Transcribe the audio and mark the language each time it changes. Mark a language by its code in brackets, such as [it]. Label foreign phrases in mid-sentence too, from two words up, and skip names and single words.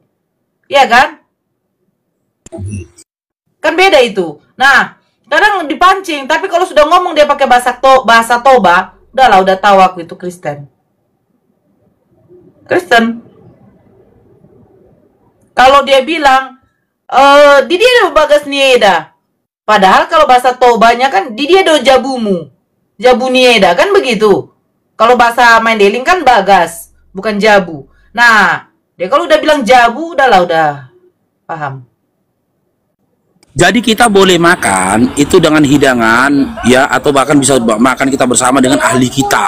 [id] Iya kan? Kan beda itu. Nah, kadang dipancing, tapi kalau sudah ngomong dia pakai bahasa Toba, udah tahu aku itu Kristen. Kalau dia bilang, [bbc] di dia do bagas nieda. [id] Padahal kalau bahasa Tobanya kan [bbc] di dia do jabumu. Jabu nieda [id] kan begitu. Kalau bahasa Mandailing kan bagas, bukan jabu. Nah, dia kalau udah bilang jabu, udah paham. Jadi kita boleh makan itu dengan hidangan ya, atau bahkan bisa makan kita bersama dengan ahli kitab.